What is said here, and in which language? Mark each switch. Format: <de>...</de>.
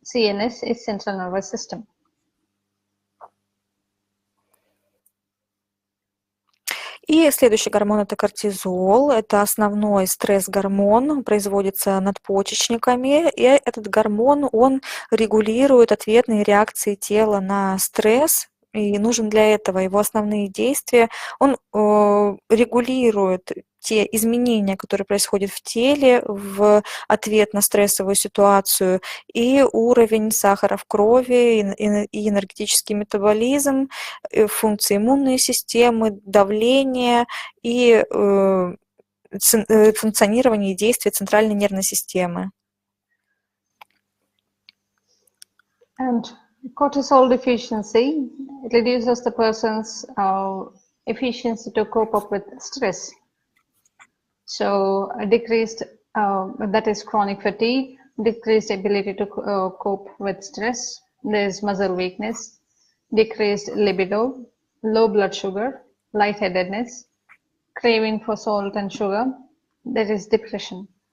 <en>CNS is central nervous system.</en> <ru>И следующий гормон – это кортизол. Это основной стресс-гормон, производится надпочечниками. И этот гормон, он регулирует ответные реакции тела на стресс. И нужен для этого его основные действия. Он регулирует те изменения, которые происходят в теле в ответ на стрессовую ситуацию, и уровень сахара в крови, и энергетический метаболизм, и функции иммунной системы, давление и функционирование и действие центральной нервной системы.</ru> <en>And cortisol deficiency reduces the person's efficiency to cope up with stress. So a decreased, that is chronic fatigue, decreased ability to cope with stress, there's muscle weakness, decreased libido, low blood sugar, lightheadedness, craving for salt and sugar, there is depression.</en>